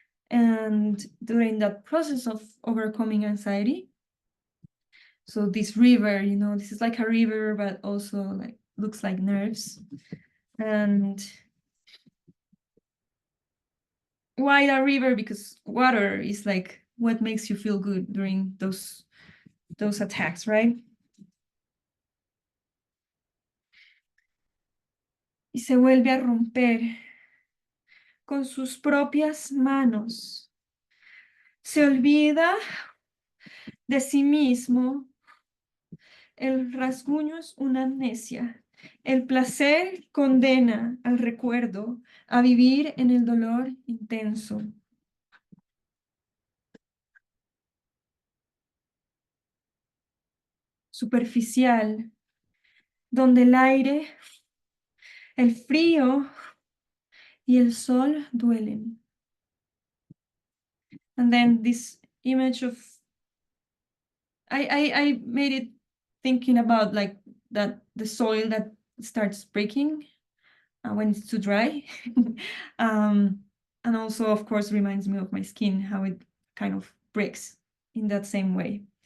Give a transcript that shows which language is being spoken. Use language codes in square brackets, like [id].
[en] And during that process of overcoming anxiety, so this river, you know, this is like a river, but also like looks like nerves. And why a river? Because water is like what makes you feel good during those attacks, right? [es] Y se vuelve a romper con sus propias manos. Se olvida de sí mismo. El rasguño es una amnesia. El placer condena al recuerdo a vivir en el dolor intenso. Superficial, donde el aire, el frío y el sol duelen. [en] And then this image of, I made it thinking about like that the soil that starts breaking when it's too dry. And also, of course, reminds me of my skin, how it kind of breaks in that same way.